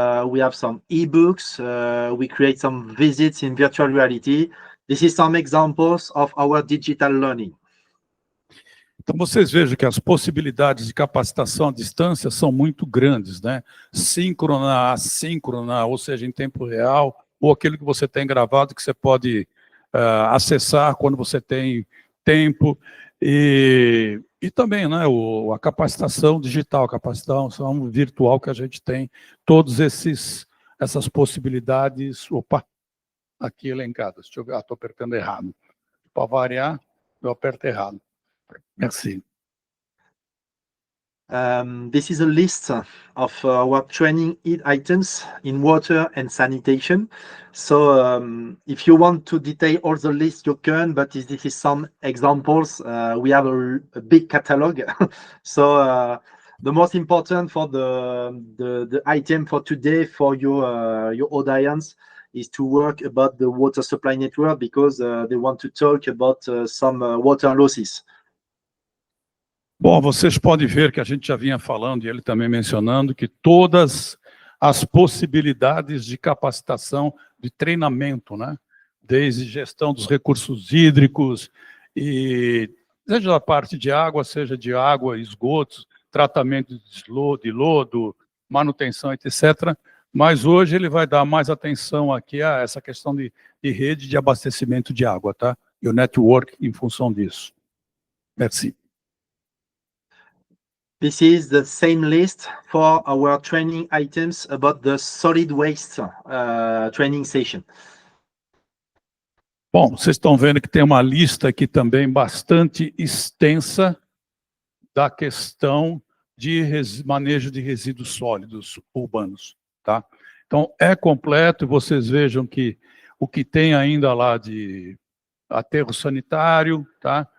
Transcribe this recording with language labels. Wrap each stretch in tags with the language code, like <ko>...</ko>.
<en>We have some ebooks. We create some visits in virtual reality. This is some examples of our digital learning.</en> <pt>Então, vocês vejam que as possibilidades de capacitação à distância são muito grandes, né? Síncrona, assíncrona, ou seja, em tempo real, ou aquilo que você tem gravado que você pode acessar quando você tem tempo, e também, né, a capacitação digital, a capacitação virtual que a gente tem, todas essas possibilidades, aqui elencadas, deixa eu ver, estou apertando errado, para variar, eu aperto errado.</pt> <fr>Merci.</fr> <en>This is a list of our training items in water and sanitation. So if you want to detail all the list, you can, but this is some examples. We have a big catalog. So the most important for the item for today for your audience is to work about the water supply network, because they want to talk about some water losses.</en> <pt>Bom, vocês podem ver que a gente já vinha falando, e ele também mencionando, que todas as possibilidades de capacitação, de treinamento, né? Desde gestão dos recursos hídricos, e seja da parte de água, seja de água, esgotos, tratamento de lodo, manutenção, etc. Mas hoje ele vai dar mais atenção aqui a essa questão de rede de abastecimento de água, tá? E o network em função disso.</pt> <fr>Merci.</fr> <en>This is the same list for our training items about the solid waste training session.</en> <pt>Bom, vocês estão vendo que tem uma lista aqui também bastante extensa da questão de manejo de resíduos sólidos urbanos, tá? Então, é completo, vocês vejam que o que tem ainda lá de aterro sanitário, tá?</pt>